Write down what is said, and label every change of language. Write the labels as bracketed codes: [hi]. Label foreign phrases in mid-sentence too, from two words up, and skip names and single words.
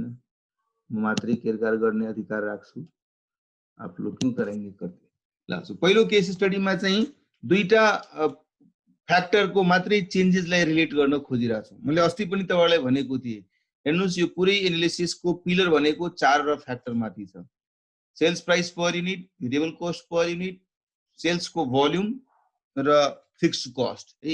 [ne] म मात्रै केरकार गर्ने अधिकार राख्छु, [hi] आप लोग क्यों करेंगे करते। [ne] ल सो पहिलो [en] case studyमा [ne] चाहिँ दुईटा फ्याक्टरको मात्रै चेन्जेसलाई रिलेट गर्न खोजिरहेको छु। मैले अस्ति पनि तपाईहरुलाई भनेको थिएँ, हेर्नुस् यो पुरै एनालिसिसको पिलर भनेको 4 र फ्याक्टर माथि छ। [en] sales price per unit, variable cost per unit, sales को volume र fixed cost है।